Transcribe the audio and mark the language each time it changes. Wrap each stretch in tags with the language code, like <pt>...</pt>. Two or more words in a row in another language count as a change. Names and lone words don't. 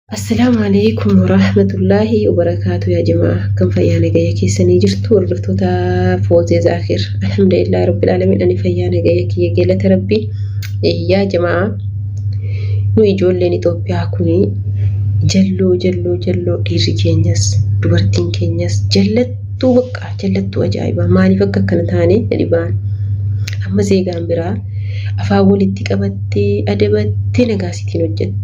<ar>السلام عليكم ورحمة الله وبركاته يا جماعة</ar> <om>kan fayyaana gayya keessanii jirtu hordoftoota Foozee Zaakir</om> <ar>الحمد لله رب العالمين</ar> <om>ani fayyaana gayya kiyya geelata rabbi</om> <ar>يا جماعة</ar> <om>nu ijoolleen Itoophiyaa kuni jalloo dhiirri keenyas dubartiin keenyas jallattuu bakka jallattuu ajaa'iba maaliif akka kana taane dhibaan amma zeegaan biraa afaan walitti qabattee adabattee nagaasitiin hojjetti.</om>